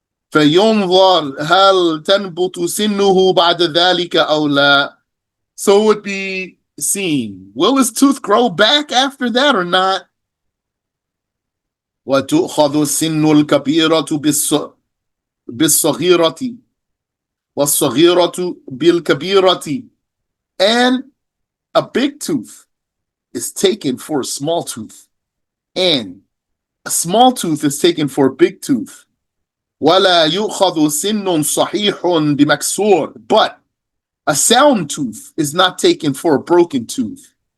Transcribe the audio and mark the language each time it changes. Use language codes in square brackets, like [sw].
[ar] فينظر هل تنبت سنه بعد ذلك أو لا. [en] So it would be seen. Will his tooth grow back after that or not? [ar] وتؤخذ السن الكبيرة بالصغيرة والصغيرة بالكبيرة. [en] And a big tooth is taken for a small tooth. And a small tooth is taken for a big tooth. [ar] ولا يؤخذ سن صحيح بمكسور. [en] But a sound tooth is not taken for a broken tooth.